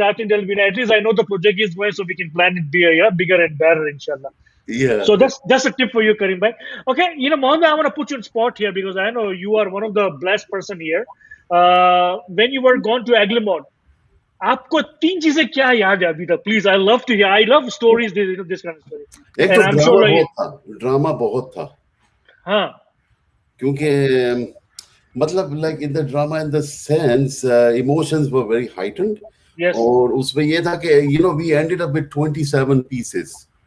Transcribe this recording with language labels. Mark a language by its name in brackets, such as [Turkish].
[English] I think there'll be, at least I know the project is going, so we can plan it bigger and better, inshallah. Yeah. So that's a tip for you, Kareem bhai. Okay, you know, Mohammed, I want to put you on spot here because I know you are one of the blessed person here. When you were gone to Aglimont, [Hindi] आपको 3 चीजें क्या याद है अभी तक? [English] Please, I love to hear. I love stories, this kind of story. [Hindi] एक तो drama बहुत था. हाँ. क्योंकि [English] मतलब like in the drama, in the sense, emotions were very heightened. Yes. [Hindi] और उसमें ये था कि [English] you know we ended up with 27 pieces.